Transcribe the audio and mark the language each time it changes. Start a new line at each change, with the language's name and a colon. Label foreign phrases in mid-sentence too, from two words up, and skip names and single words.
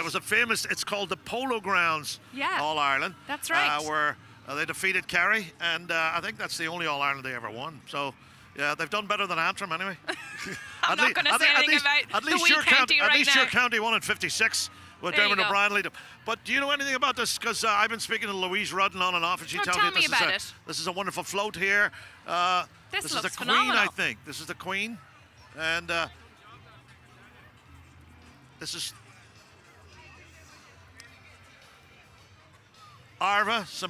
English: But it was a famous, it's called the Polo Grounds Yeah. All-Ireland. That's right. Where they defeated Kerry, and I think that's the only All-Ireland they ever won. So, yeah, they've done better than Antrim anyway. I'm not going to say anything about the wee county right At least now. your county won in 56 with There you Dermot go. O'Brien lead. But do you know anything about this? Because I've been speaking to Louise Rudden on and off, and she Oh, tells tell me me this about it. this is a wonderful float here. This is the looks Queen, phenomenal. I think. This is the Queen. And this is Arva, St.